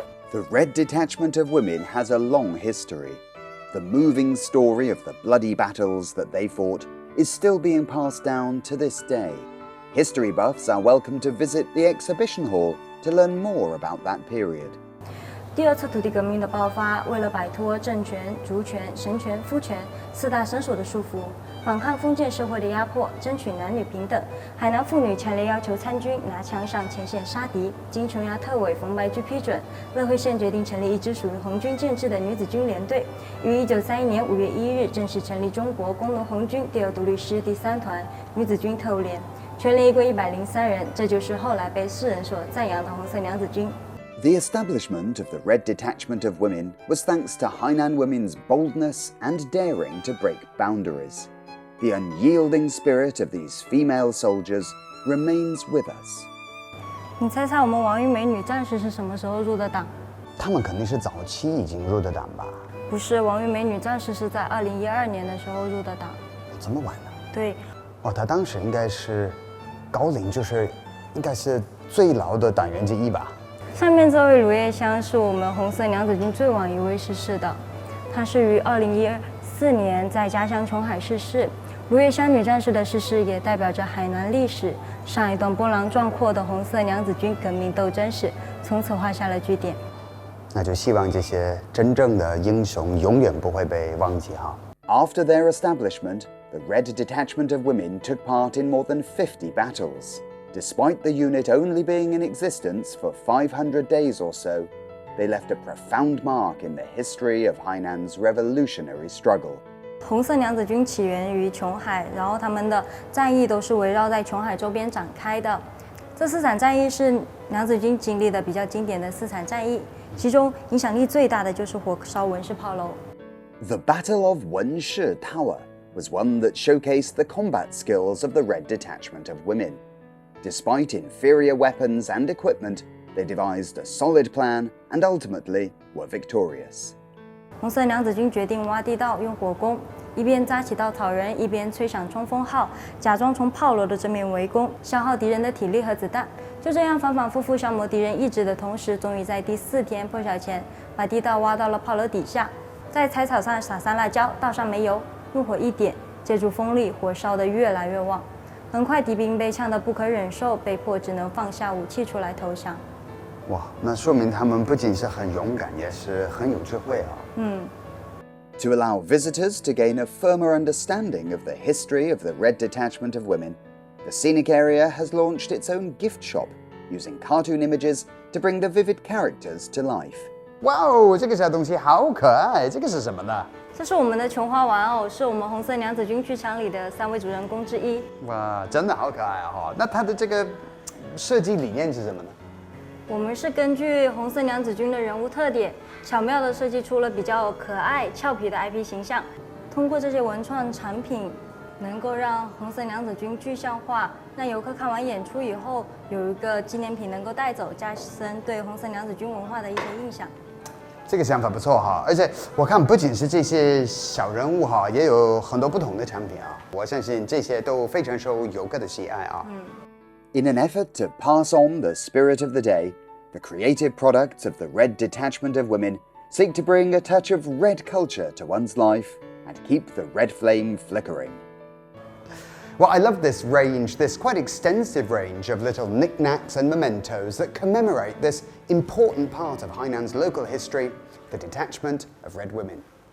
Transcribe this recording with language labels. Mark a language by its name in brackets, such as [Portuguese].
[English] The Red Detachment of Women has a long history. The moving story of the bloody battles that they fought is still being passed down to this day. History buffs are welcome to visit the exhibition hall to learn more about that period. [Chinese] 第二次土地革命的爆发，为了摆脱政权、族权、神权、夫权四大绳索的束缚，反抗封建社会的压迫，争取男女平等，海南妇女强烈要求参军，拿枪上前线杀敌。经琼崖特委冯白驹批准，乐惠县决定成立一支属于红军建制的女子军联队，于1931年5月1日正式成立中国工农红军第二独立师第3团女子军特务连，全连一共103人，这就是后来被世人所赞扬的红色娘子军。 [English] The establishment of the Red Detachment of Women was thanks to Hainan women's boldness and daring to break boundaries. The unyielding spirit of these female soldiers remains with us. [Chinese] 你猜猜我们王玉美女战士是什么时候入的党？他们肯定是早期已经入的党吧？不是，王玉美女战士是在2012年的时候入的党。这么晚呢？对。哦，她当时应该是高龄，应该是最老的党员之一吧？上面这位卢叶香是我们红色娘子军最晚一位逝世的，她是于2014年在家乡琼海逝世。卢叶香女战士的逝世也代表着海南历史上一段波澜壮阔的红色娘子军革命斗争史从此画下了句点。那就希望这些真正的英雄永远不会被忘记哈。 [English] After their establishment, the Red Detachment of Women took part in more than 50 battles. Despite the unit only being in existence for 500 days or so, they left a profound mark in the history of Hainan's revolutionary struggle. [Chinese] 红色娘子军起源于琼海，然后他们的战役都是围绕在琼海周边展开的。这4场战役是娘子军经历的比较经典的4场战役，其中影响力最大的就是火烧文氏炮楼。 [English] The Battle of Wenshi Tower was one that showcased the combat skills of the Red Detachment of Women. Despite inferior weapons and equipment, they devised a solid plan and ultimately were victorious. [Chinese] 红色娘子军决定挖地道，用火攻，一边扎起稻草人，一边吹响冲锋号，假装从炮楼的正面围攻，消耗敌人的体力和子弹。就这样反反复复消磨敌人意志的同时，终于在第4天破晓前，把地道挖到了炮楼底下，在柴草上撒上辣椒，倒上煤油，用火一点，借助风力，火烧得越来越旺。很快，敌兵被呛得不可忍受，被迫只能放下武器出来投降。哇，那说明他们不仅是很勇敢，也是很有智慧啊。 [English] To allow visitors to gain a firmer understanding of the history of the Red Detachment of Women, the scenic area has launched its own gift shop, using cartoon images to bring the vivid characters to life. [Chinese] 哇哦，这个小东西好可爱，这个是什么呢？这是我们的琼花玩偶，是我们红色娘子军剧场里的3位主人公之一。哇，真的好可爱啊！那它的这个设计理念是什么呢？我们是根据红色娘子军的人物特点，巧妙地设计出了比较可爱、俏皮的 IP 形象。通过这些文创产品，能够让红色娘子军具象化，让游客看完演出以后有一个纪念品能够带走，加深对红色娘子军文化的一些印象。这个想法不错哈，而且我看不仅是这些小人物哈，也有很多不同的产品啊。我相信这些都非常受游客的喜爱啊。 [English] In an effort to pass on the spirit of the day, the creative products of the Red Detachment of Women seek to bring a touch of red culture to one's life and keep the red flame flickering. Well, I love this range, this quite extensive range of little knickknacks and mementos that commemorate this important part of Hainan's local history, the Detachment of Red Women.